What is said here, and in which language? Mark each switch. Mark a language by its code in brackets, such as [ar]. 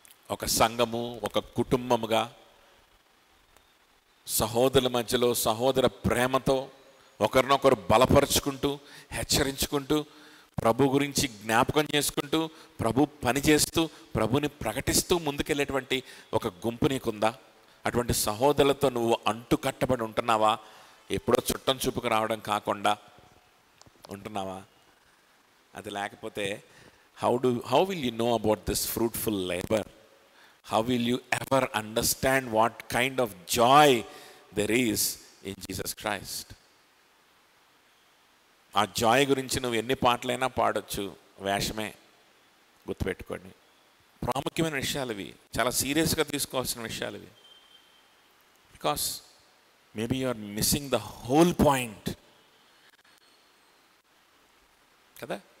[te] ఒక సంఘము, ఒక కుటుంబముగా సహోదరుల మధ్యలో సహోదర ప్రేమతో ఒకరినొకరు బలపరుచుకుంటూ, హెచ్చరించుకుంటూ, ప్రభు గురించి జ్ఞాపకం చేసుకుంటూ, ప్రభు పనిచేస్తూ, ప్రభుని ప్రకటిస్తూ ముందుకెళ్ళేటువంటి ఒక గుంపు నీకుందా? అటువంటి సహోదరులతో నువ్వు అంటు కట్టబడి ఉంటున్నావా? ఎప్పుడో చుట్టం చూపుకు రావడం కాకుండా ఉంటున్నావా? అది లేకపోతే [en] How will you know about this fruitful labour? How will you ever understand what kind of joy there is in Jesus Christ? [te] ఆ జాయ్ గురించి నువ్వు ఎన్ని పాటలైనా పాడొచ్చు, వేషమే. గుర్తుపెట్టుకోండి, ప్రాముఖ్యమైన విషయాలు ఇవి, చాలా సీరియస్గా తీసుకోవాల్సిన విషయాలు ఇవి. [en] because maybe you are missing the whole point [te] కదా.